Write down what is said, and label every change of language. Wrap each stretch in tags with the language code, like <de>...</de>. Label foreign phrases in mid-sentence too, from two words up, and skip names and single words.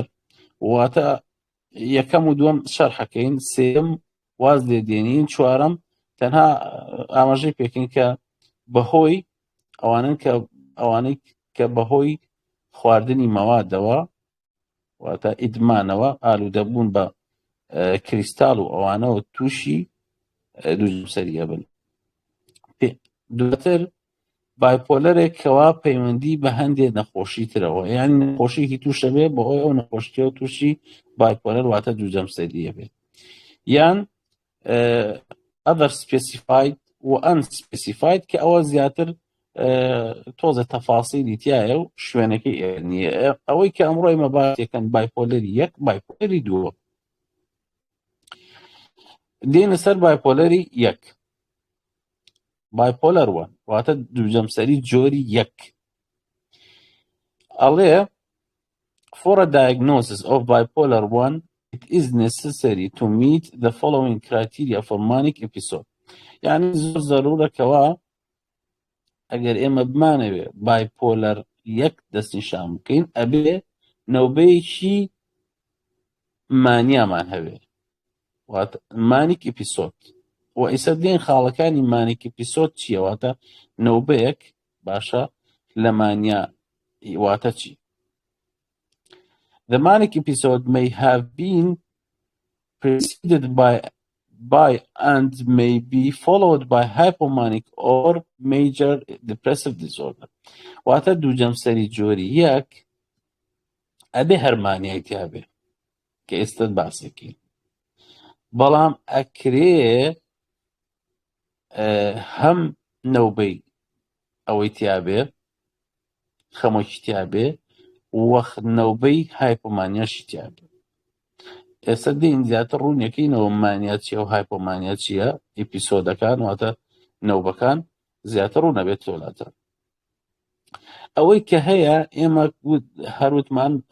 <ckb>واتە یەکەم و دووەم شەرحەکەین، سێم واز لێدێنین، چوارەم تەنها ئاماژەی پێکەین کە بەهۆی ئەوانەی کە بەهۆی خواردنی مەوادەوە واتە ئیدمانەوە ئالوودەبوون بە کریستاڵ و ئەوانەوە تووشی دووجەمسەریە بن. دواتر بایپۆلەرێک کەوا پەیوەندی بە هەندێک نەخۆشی ترەوە، یان نەخۆشیێکی تووشە بێ بەهۆی ئەو نەخۆشیەوە تووشی بایپۆلەر واتە دووجەمسەریە بێت، یان</ckb> <en>other specified</en> <ckb>و unspecified کە ئەوە زیاتر تۆزە تەفاسیلی تایە و شوێنەکەی نییە. ئەوەی کە ئەمڕۆی مەباتێکەن بایپۆلەری یەک، بایپۆلەری دووە. دێنە سەر بایپۆلەری یەک. bipolar 1 واتە دووجەمسەری جۆری یەک. ئەڵێ</ckb> <en>for a diagnosis of bipolar 1 it is necessary to meet the following criteria for manic episode.</en> <ckb>يعني زۆر ضرورە کەوا ئەگەر ئێمە بمانەوێ بایپۆلەر یەک دەستنیشان بکەین ئەبێ نەوبەیەکی مانیامان هەبێ</ckb> <en>manic episode</en> <ckb>و ئیسە دێن خاڵەکانی</ckb> <en>manic episode</en> <ckb>چییە واتە نەوبەیەک باشە لە مانیا واتە چی</ckb> <en>The manic episode may have been preceded by and may be followed by hypomanic or major depressive disorder.</en> <ckb>واتە دووجەمسەری جۆری یەک ئەبێ هەرمانیای تیابێ کە ئێستا باسێکی بەڵام ئەکرێ هەم نەوبەی ئەوەی تیابێ خەمۆکی تیابێ وەخ نەوبەی هایپۆمانیاشی تیابێ ئێستا دێن زیاتر ڕوونیەکەینەوە مانیا چیە و هایپۆمانیا چییە ئیپیسۆدەکان واتە نەوبەکان زیاتر ڕوو نەبێت تۆلاتە ئەوەی کە هەیە ئێمە هەروتمان</ckb>